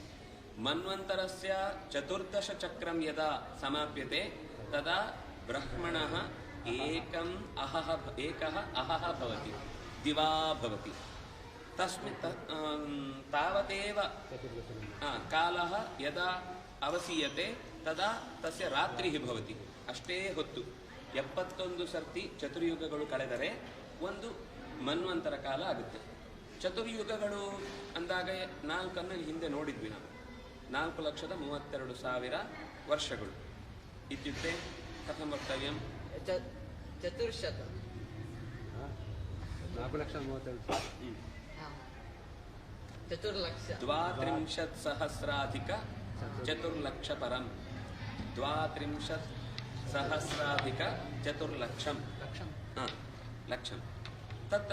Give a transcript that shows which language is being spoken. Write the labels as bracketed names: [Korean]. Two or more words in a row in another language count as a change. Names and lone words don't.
[Sanskrit] मन्वन्तरस्य 14 चक्रं यदा समाप्यते तदा ब्रह्मणः एकः अहः भवति, दिवा भवति। तस्मिन् तावदेव कालः यदा अवसीयते तदा तस्य रात्रिः भवति। [Kannada] ಅಷ್ಟೇ ಹೊತ್ತು 71 ಸರ್ತಿ ಚತುರ್ಯುಗಗಳು ಕಳೆದರೆ ಒಂದು ಮನ್ವಂತರ ಕಾಲ ಆಗುತ್ತೆ. ಚತುರ್ಯುಗಗಳು ಅಂದಾಗ 4 ಹಿಂದೆ ನೋಡಿದ್ವಿ ನಾವು. [Sanskrit] 4,32,000 ವರ್ಷಗಳು ಇತ್ಯುಕ್ತೆ ಕಥಂ ವಕ್ತವ್ಯಂ? ಚತುರ್ಶತ 4,32,000 ಚತುರ್ಲಕ್ಷ 32,000 ಚತುರ್ಲಕ್ಷ ಪರಂ 32,000 ಲಕ್ಷಂ ತತ್ರ